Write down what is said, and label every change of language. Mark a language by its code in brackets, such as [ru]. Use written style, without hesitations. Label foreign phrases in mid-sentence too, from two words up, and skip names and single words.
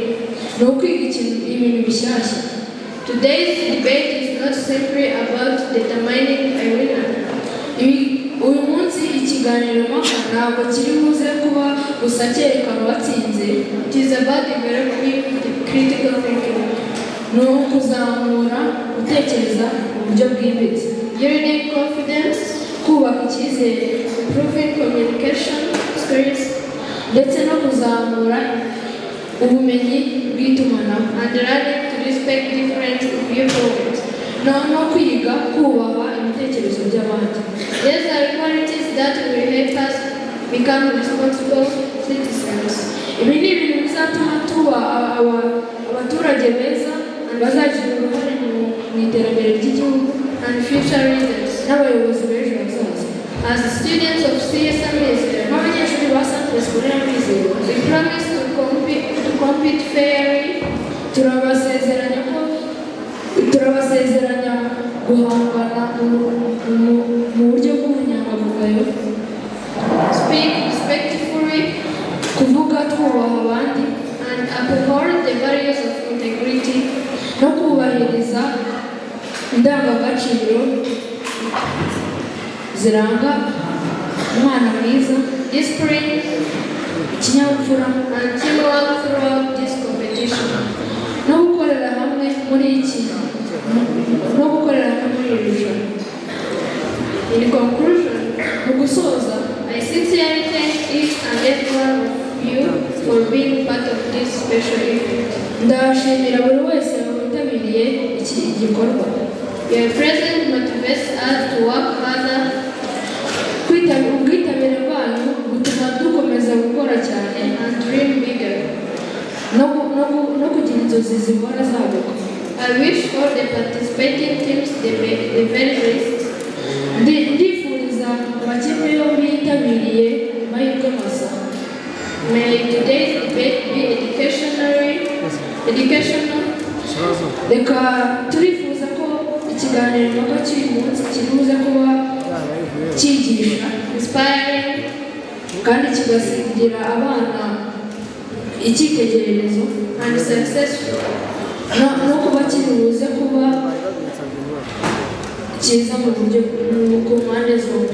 [rw] No kwiga ibintu bishyashya. [en] Today's debate is not simply about determining a winner. [rw] Uyu munsi ikiganiro mpaka ntabwo kiri buze kuba gusa cyerekana uwatsinze. [en] It is about developing critical thinking. [rw] Ni ukuzamura gutekereza mu buryo bwimbitse. [en] Building confidence, [rw] kubaka icyizere, [en] improving communication skills, [rw] ndetse no kuzamura ubumenyi bw'itumanaho. [en] And learning to respect different viewpoints. [rw] No kwiga kubaha ibitekerezo by'abandi. [en] These are qualities that will help us become responsible citizens. [rw] Ibi ni ibintu bizatuma tuba abaturage beza bazagira uruhare mu iterambere ry'igihugu [en] and future leaders [rw] n'abayobozi b'ejo hazaza. [en] As students of CS AMIZERO, [rw] nk'abanyeshuri ba [en] Centre Scolaire AMIZERO, we promise to compete fairly. [rw] Turabasezeranya guhangana mu buryo bw'ubunyangamugayo, [en] speak respectfully, [rw] kuvuga twubaha abandi, [en] and uphold the values of integrity, [rw] no kubahiriza indangagaciro ziranga umwana mwiza, [en] discipline, ikinyabupfura and teamwork throughout this competition. [rw] No gukorera hamwe muri iri rushanwa. [en] In conclusion, [rw] mu gusoza, [en] I sincerely thank each and every one of you for being part of this special event. [rw] Ndashimira buri wese witabiriye iki gikorwa. [en] Your presence motivates us to work harder. [rw] Ubwitabire bwanyu butuma dukomeza gukora cyane [en] and dream bigger. [rw] No kugira inzozi zihora zaguka. [en] I wish all the participating teams the very best. [rw] Ndifuriza amakipe yombi yitabiriye amahirwe masa. [en] May today's debate be educational. [rw] Reka turifuza ko ikiganiro mpaka cy'uyu munsi kibuze kuba cyigisha, inspiring, kandi kigasigira abana icyitegererezo [en] and successful. [rw] No kuba kibuze kuba cyiza mu buryo ku mpande zombi.